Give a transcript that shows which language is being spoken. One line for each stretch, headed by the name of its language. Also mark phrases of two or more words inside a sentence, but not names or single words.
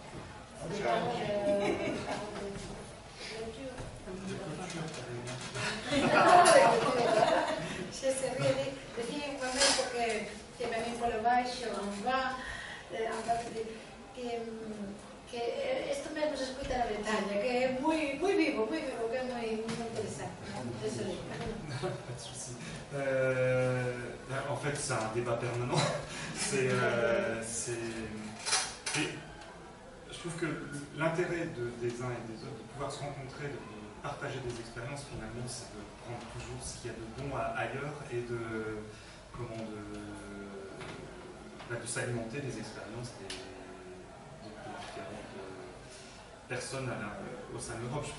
Galician: Se se ríe, decía un momento que me vin polo baixo, non va, que isto mesmo se escuta na Bretaña, que é moi vivo, que é moi interesante.
French: Pas de souci. En fait, c'est un débat permanent. Je trouve que l'intérêt des uns et des autres, de pouvoir se rencontrer, de partager des expériences, finalement, c'est de prendre toujours ce qu'il y a de bon ailleurs et de s'alimenter des expériences des différentes personnes au sein de l'Europe.